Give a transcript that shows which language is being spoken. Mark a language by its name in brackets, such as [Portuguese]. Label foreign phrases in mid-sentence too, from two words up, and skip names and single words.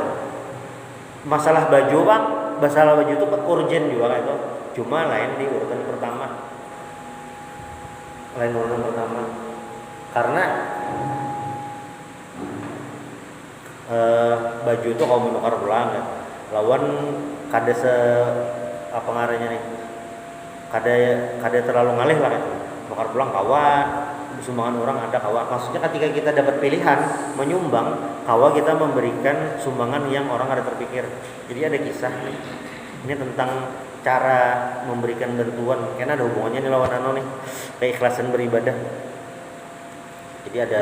[Indonesian] Masalah baju Bang, masalah baju itu urgen juga itu. Cuma lain di urutan pertama. Karena baju itu kalau menukar pulang ya. [Banjar] Lawan kada kada terlalu ngalih lah itu. Menukar pulang kawan, [Indonesian] sumbangan orang ada kawan. Maksudnya ketika kita dapat pilihan menyumbang, kawan kita memberikan sumbangan yang orang ada terpikir. Jadi ada kisah nih. Ini tentang cara memberikan bantuan, karena ada hubungannya nih lawan nih, keikhlasan beribadah. Jadi ada